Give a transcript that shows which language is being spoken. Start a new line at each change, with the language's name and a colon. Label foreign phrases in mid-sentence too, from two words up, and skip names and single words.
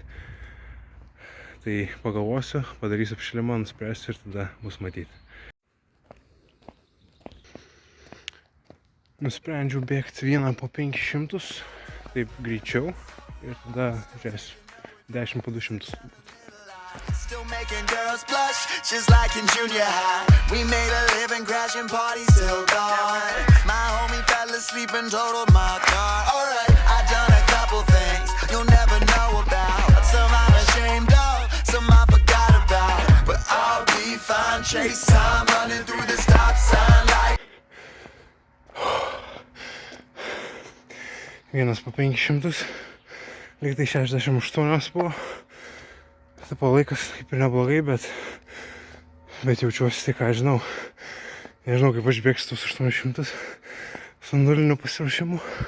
Lithuanian: Tai pagalvosiu, padarysiu apšilimą, nuspręsiu ir tada bus matyti. Nusprendžiau bėgti vieną po 500, taip greičiau ir tada žiūrėsiu 10 po 200.
English: Still making girls blush, just like in junior high. We made a living crashing parties till dawn. My homie fell asleep and totaled my car. Alright, I done a couple things you'll never know about. Some I'm ashamed of, some I forgot about. But I'll be fine, chase time, running through the stop sign like.
Lithuanian: Vienas po 500, lyg tai 68 buvo. Tipo laikas kaip ir neblogai, bet jaučiuosi tai, ką žinau. Nežinau, kaip aš bėgsiu tos 800 su nuliniu pasiruošimu.